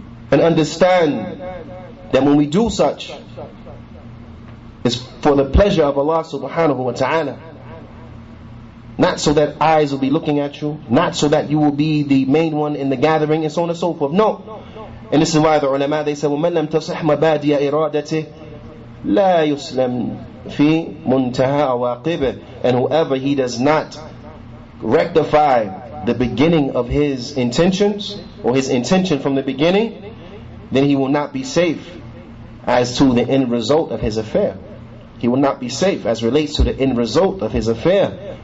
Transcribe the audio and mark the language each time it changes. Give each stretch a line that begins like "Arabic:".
English: And understand that when we do such, it's for the pleasure of Allah subhanahu wa ta'ala. Not so that eyes will be looking at you, not so that you will be the main one in the gathering, and so on and so forth. No.
Arabic: And this is why the ulama, they say, وَمَنْ لَمْ تَصِحْ مَبَادِيَ إِرَادَتِهِ لَا يُسْلَمْ فِي مُنْتَهَا أَوَاقِبِهِ.
English: And whoever he does not rectify the beginning of his intentions, or his intention from the beginning, then he will not be safe as to the end result of his affair. He will not be safe as relates to the end result of his affair.